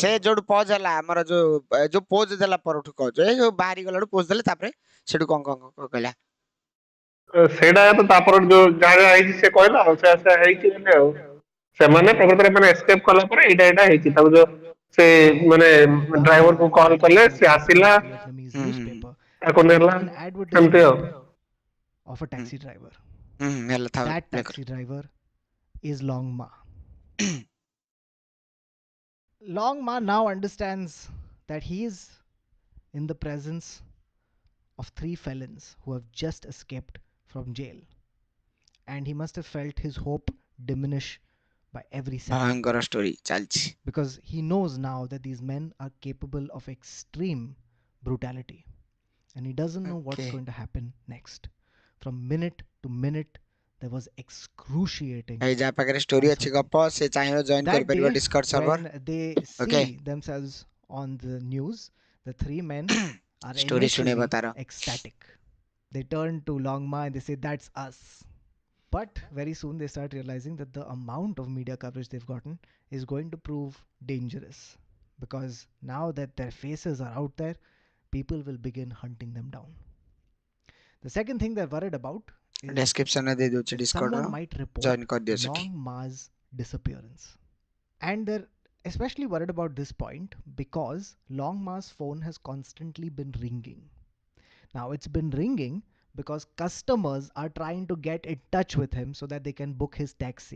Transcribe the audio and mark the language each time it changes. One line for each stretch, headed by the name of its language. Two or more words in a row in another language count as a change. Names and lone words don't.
Odia: ସେ ଯୋଉଠୁ ପଜ ହେଲା ଆମର ଯୋଉ ପୋଜ ଦେଲା ପରଠୁ କହୁଛ, ଏ ଯୋଉ ବାହାରି ଗଲାଠୁ ପୋଜ ଦେଲେ, ତାପରେ ସେଠୁ କଣ କହିଲା? ସେଇଟା ତ ତାପରେ ଯୋଉ ଯାହା ଯାହା ହେଇଛି ସେ କହିଲା ଆଉ ସେ ହେଇଛି ବୋଲି ଆଉ ସେମାନେ ପ୍ରକୃତରେ ମାନେ ଏସ୍କେପ କଲା ପରେ ଏଇଟା ହେଇଛି। ତାକୁ ଯୋଉ ସେ ମାନେ
English: Bak
Odia: ଡ୍ରାଇଭର କୁ
English: Duang
Odia: କଲ୍
English: finds
Odia: କଲେ,
English: himself
Odia: ସେ
English: opening
Odia: ଆସିଲା,
English: a Vietnamese newspaper
Odia: ତାକୁ
English: and
Odia: ନେଲା,
English: finding an
Odia: ସେମିତି ଆଉ।
English: advertisement of a taxi driver.
Odia: ହେଲା ଥାଉ
English: That taxi driver is Long Ma. Long Ma now understands that he is in the presence of 3 felons who have just escaped from jail. And he must have felt his hope diminish by every second.
Odia: ଭୟଙ୍କର ଷ୍ଟୋରି ଚାଲିଛି।
English: Because he knows now that these men are capable of extreme brutality. And he doesn't know what's going to happen next. From minute to minute, there was excruciating
Odia: ଏଇ ଯାହା ପାଖରେ ଷ୍ଟୋରି ଅଛି ଗପ, ସେ ଚାହିଁବ ଜଏନ୍
English: that
Odia: କରିପାରିବ
English: day, Discord server. when they see themselves on the news, the 3 men are
Odia: ଷ୍ଟୋରି ଶୁଣେଇବ
English: initially
Odia: ତାର।
English: ecstatic. They turn to Long Ma and they say, "That's us." But very soon they start realizing that the amount of media coverage they've gotten is going to prove dangerous. Because now that their faces are out there, people will begin hunting them down. The second thing they're worried about is
Odia: ଡେସ୍କ୍ରିପସନ ରେ ଦେଇ ଦଉଛି
English: that
Odia: ଡିସ୍କର୍ଡ ର,
English: someone might report
Odia: ଜଏନ୍ କରିଦିଅ ସେଠି।
English: Long Ma's disappearance. And they're especially worried about this point because Long Ma's phone has constantly been ringing. Now it's been ringing because customers are trying to get in touch with him so that they can book his taxi.